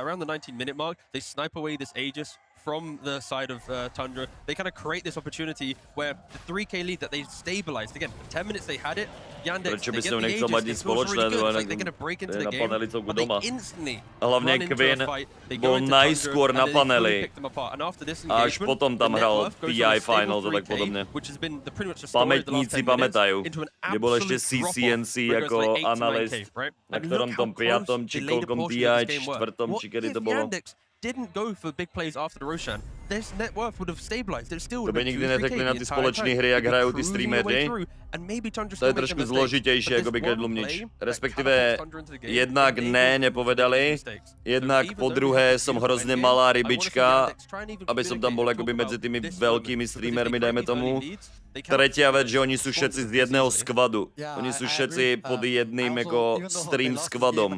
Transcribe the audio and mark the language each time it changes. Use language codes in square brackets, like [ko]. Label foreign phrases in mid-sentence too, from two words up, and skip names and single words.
[en] Around the 19-minute mark, they snipe away this Aegis from the side of Tundra. They kind of create this opportunity where the 3k lead that they stabilized. Again, for 10 minutes they had it. Yandex, they get the Aegis, it feels really good. It's like they're going to break into the game, but they instantly run into a fight. They go into Tundra, and then they really pick them apart. And after this [cs] až potom tam hrál TI Finals a tak podobně. [sk] Pamětníci pamatajú, kde bol ešte CCNC jako analyst, na ktorom tom 5. či kolkom TI, 4. či kedy to bolo. [en] Didn't go for big plays after the Roshan, this net worth would have stabilized. It still [cs] to by nikdy neřekli na ty společné hry, jak hrajou ty streamery. To je trošku zložitější, jako by keď Lumnič. [sk] Respektive jednak nepovedali, jednak po druhé som hrozně malá rybička, aby som tam bol akoby medzi tými veľkými streamermi, dajme tomu. Tretia vec, že oni sú všetci z jedného skvadu. Oni sú všetci pod jedným jako stream skvadom.